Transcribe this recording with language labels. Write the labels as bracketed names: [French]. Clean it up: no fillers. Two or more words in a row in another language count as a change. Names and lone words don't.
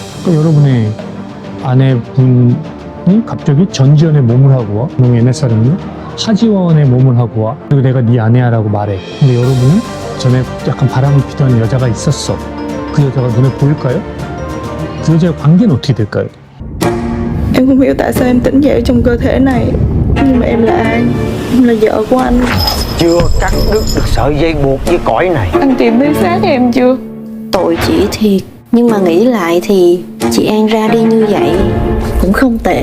[Korean] 그러니까 여러분의 아내분이 갑자기 전지현의 몸을 하고 와. 너무 옛날 사람이네. 하지원의 몸을 하고 와. 그리고 내가 네 아내야라고 말해. 근데 여러분은 전에 약간 바람을 피던 여자가 있었어. 그 여자가 눈에 보일까요? 그 여자의 관계는 어떻게 될까요? [Vietnamese] Em không hiểu tại sao em tỉnh dậy trong cơ thể này. Nhưng mà em là ai? Em là vợ của anh. Chưa cắt đứt được sợi dây buộc với cõi này. Anh tìm thấy xác em chưa? Tội chị thiệt, nhưng mà nghĩ lại thì chị An ra đi như vậy cũng không tệ.